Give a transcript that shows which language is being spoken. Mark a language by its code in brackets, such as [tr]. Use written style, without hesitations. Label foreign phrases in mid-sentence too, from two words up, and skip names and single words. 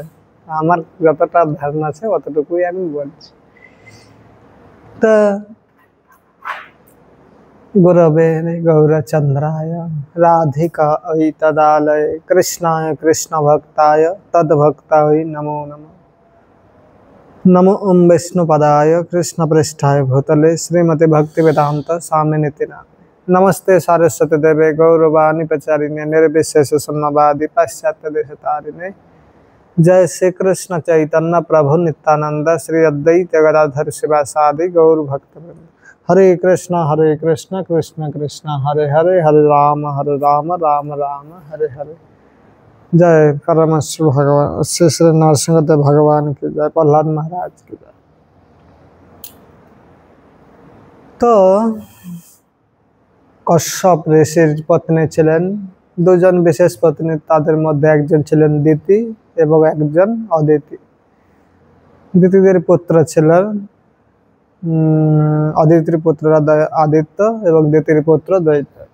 [bn] আমার যতটা ধারণা আছে অতটুকুই আমি বলছি। [sa] তো গুরবে গৌরচন্দ্রায় রাধিকায় তদালয় কৃষ্ণায় কৃষ্ণ ভক্তায় তদ্ভক্তায় নমো নমঃ। नमो ओम विष्णुपदाय कृष्ण पृष्ठाय भूतले श्रीमती भक्ति वेदांत स्वामिनिति नामिने। नमस्ते सारस्वती देवे गौरवाणी प्रचारिणे निर्विशेष शून्यवादी पाश्चात्य देशतारिणे। जय श्री कृष्ण चैतन्य प्रभु नित्यानंद श्री अद्वैत गदाधर शिवासादि गौर भक्तवृंद। हरे कृष्ण कृष्ण कृष्ण हरे हरे, हरे राम राम राम हरे हरे। [hi] जय परमेश्वर भगवान श्री श्री नरसिंहदेव भगवान की जय, प्रहलाद महाराज की जय। [bn] तो কশ্যপ ঋষির পত্নী ছিলেন দুজন বিশেষ পত্নী, তাদের মধ্যে একজন ছিলেন দিতি এবং একজন অদিতি। দিতিদের পুত্র ছিলেন অদিতির পুত্ররা আদিত্য এবং দিতির পুত্র দৈত্য।